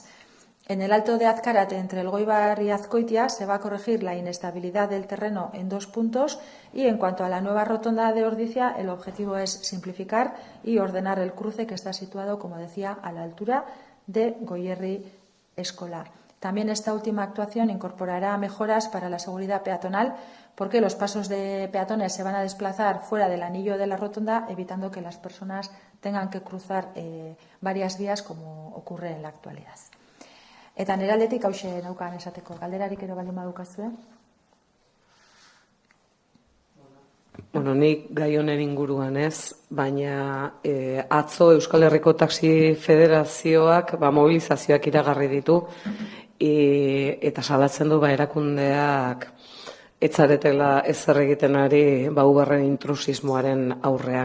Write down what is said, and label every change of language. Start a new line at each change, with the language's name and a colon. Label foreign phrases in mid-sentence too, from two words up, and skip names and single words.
Spanish: En el Alto de Azcárate, entre el Goibar y Azcoitia, se va a corregir la inestabilidad del terreno en 2 puntos y, en cuanto a la nueva rotonda de Ordizia, el objetivo es simplificar y ordenar el cruce que está situado, como decía, a la altura de Goierri Escola. También esta última actuación incorporará mejoras para la seguridad peatonal porque los pasos de peatones se van a desplazar fuera del anillo de la rotonda, evitando que las personas tengan que cruzar varias vías como ocurre en la actualidad.
Basque: Eta nire aldetik hauxe neukan esateko. Galderarik ere baldin badukazue? Bueno, nik gai honen inguruan ez, baina atzo Euskal Herriko Taxi Federazioak mobilizazioak iragarri ditu eta salatzen du erakundeak etzaretela ezer egiten ari Uberren intrusismoaren aurrean.